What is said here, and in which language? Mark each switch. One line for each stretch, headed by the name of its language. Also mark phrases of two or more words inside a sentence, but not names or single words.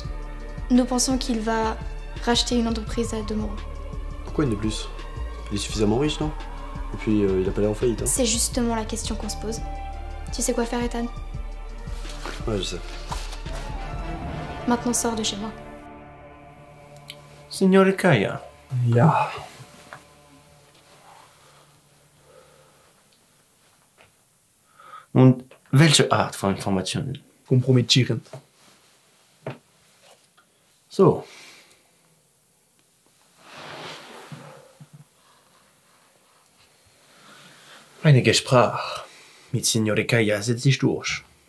French: Nous pensons qu'il va racheter une entreprise à de Moreau. Pourquoi une de plus? Il est suffisamment riche, non? Et puis, il a pas l'air en faillite, hein. C'est justement la question qu'on se pose. Tu sais quoi faire, Ethan? Ouais, je sais. Maintenant, sors de chez moi.
German: Signore Kaya. Ja. Und welche Art von Informationen? Kompromittierend. So. Eine Gespräch mit Signore Kaya setzt sich durch.